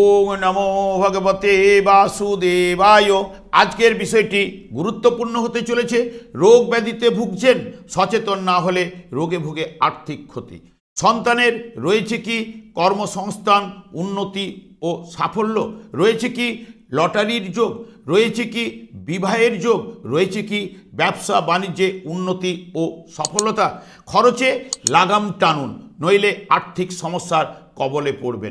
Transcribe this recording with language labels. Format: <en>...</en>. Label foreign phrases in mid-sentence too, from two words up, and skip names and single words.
<sa>नमो भगवते वासुदेवाय।</sa> <bn>আজকের বিষয়টি গুরুত্বপূর্ণ হতে চলেছে। রোগ ব্যাধিতে ভুগছেন, সচেতন না হলে রোগে ভুগে আর্থিক ক্ষতি। সন্তানের রয়েছে কি কর্মসংস্থান, উন্নতি ও সাফল্য, রয়েছে কি লটারির যোগ, রয়েছে কি বিবাহের যোগ, রয়েছে কি ব্যবসা বাণিজ্যে উন্নতি ও সফলতা। খরচে লাগাম টানুন, নইলে আর্থিক সমস্যার কবলে পড়বেন।</bn>